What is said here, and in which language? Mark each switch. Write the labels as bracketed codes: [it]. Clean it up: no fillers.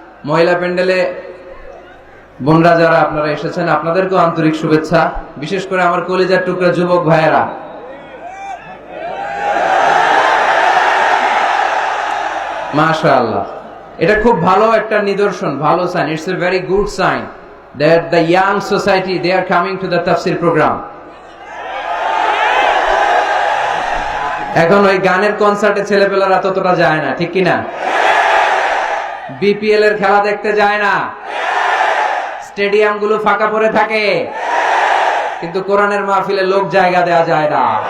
[bn] মহিলা প্যান্ডেলে বোনরা যারা আপনারা এসেছেন আপনাদেরকেও আন্তরিক শুভেচ্ছা। বিশেষ করে আমার কলিজার টুকরা যুবক ভাইয়েরা, মাশাআল্লাহ, এটা খুব ভালো একটা নিদর্শন, ভালো sign. [en] It's a very good sign that the young society they are coming to the tafsir program. [bn] এখন ওই গানের কনসার্টে ছেলেপেলারা ততটা যায় না, ঠিক কিনা? বিপিএল এর খেলা দেখতে যায় না, স্টেডিয়াম গুলো ফাঁকা পড়ে থাকে, কিন্তু কোরআনের মাহফিলে লোক জায়গা দেওয়া যায় না।